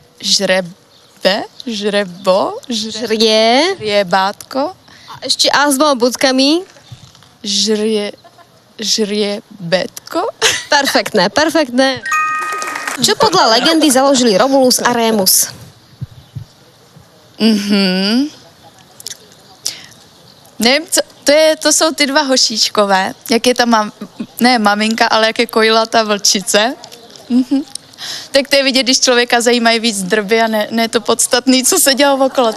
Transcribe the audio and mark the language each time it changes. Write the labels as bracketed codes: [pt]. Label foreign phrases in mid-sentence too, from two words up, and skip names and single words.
[sk] Žriebátko. A ešte A s dvoma bodkami. Žriebetko. Perfektné. Čo podľa legendy založili Romulus a Remus? [cs] Nevím, co, to jsou ty dva hošíčkové. Jak je ta maminka, ale jak je kojila ta vlčice. Tak to je vidět, když člověka zajímají víc drby a ne to podstatný, co se dělo okolo.